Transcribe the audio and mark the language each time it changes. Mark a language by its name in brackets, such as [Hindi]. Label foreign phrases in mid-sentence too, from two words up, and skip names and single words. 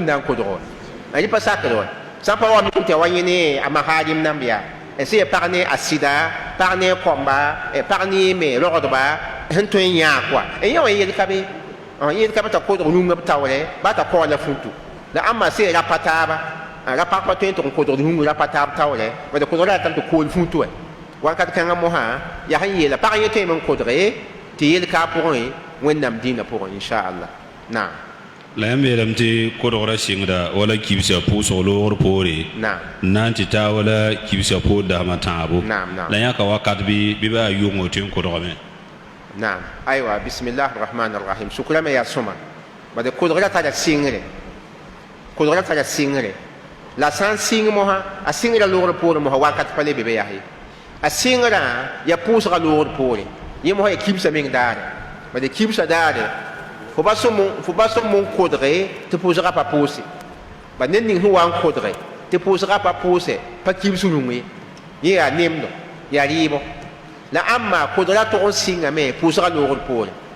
[Mossi] na n kodg wa yẽ pa sakd wa sã n pa wa tɩ wa yẽ ne a maharim namba yaa sẽn ya pag ne a sɩda pag ne kõmba pag ne me rogdba sẽn tõe n yãa kɔa yẽ wa yel-kabe yel-kabe t'a kodg rũngã b taoore ba t'a kaoola fũtu la ãmma sẽn ya rapa taaba rapa pa tõe n tɩg n kodg rũngã rapa taab taoore bala kodg ra tame tɩ kool fũtu wɛ wakat kãngã mosã yaa sẽn yeela pag yẽ tõeme n kodge tɩ yel-kaa pʋgẽ wẽnnaam dĩinã pʋgẽ inchallah naam la yãmb yeelame tɩ kodgrã sɩngda wala kibsã pʋʋsg loogr poore n na n tɩ taa wala kibsã poor dasmã tãabo la yãka wakat bɩ baa yʋngo tɩ n kodgame naam aywa [Arabic] بسم الله رحمن رحيم [Mossi] sukrame yaa sõma bad kodgrã tara sɩngre kodgrã tara sɩngre la sã n sɩng mosã a sɩngrã loogr poorẽ mosã wakat pa le be be yaa ye a sɩngrã ya pʋʋsga loogr poore yẽ mosã ya kibsã meng daare bad kibsã daare fo ba sõm n kodge tɩ pʋʋsga pa pʋʋse bad ned ning sẽn wa n kodge tɩ pʋʋsga pa pʋʋse pa kibs rũng ye yẽ yaa nemdo yaa rɩɩbɔ la ãmma kodgrã tʋg n sɩngame pʋʋsga loogr poore